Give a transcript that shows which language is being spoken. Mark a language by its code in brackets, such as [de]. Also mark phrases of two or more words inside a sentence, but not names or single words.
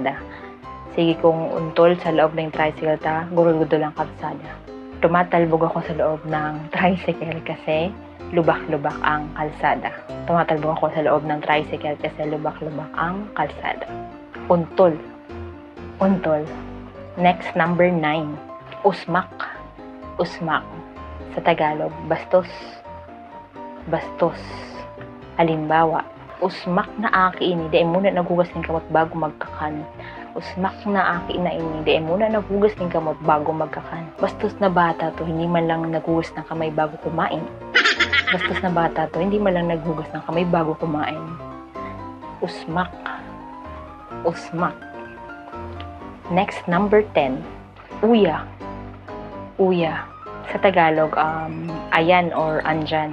[bik] Sige kong untol sa loob ng tricycle ta, gurul-gudol ang karsada. [tl] Tumatalbog ako sa loob ng tricycle kasi lubak-lubak ang kalsada. Tumatalbog ako sa loob ng tricycle kasi lubak-lubak ang kalsada. Untol. Untol. Next, number 9. Usmak. Usmak. Sa Tagalog, bastos. Bastos. [bik] Halimbawa, usmak na aki ini, di muna nagugas ng kamot bago magkakan. Usmak na aki na ini, di muna nagugas ng kamot bago magkakan. [tl] Bastos na bata to, hindi man lang nagugas ng kamay bago kumain. Bastos na bata to, hindi man lang naghugas ng kamay bago kumain. Usmak. Usmak. Next, number 10. Uya. Uya. Sa Tagalog, ayan or andyan.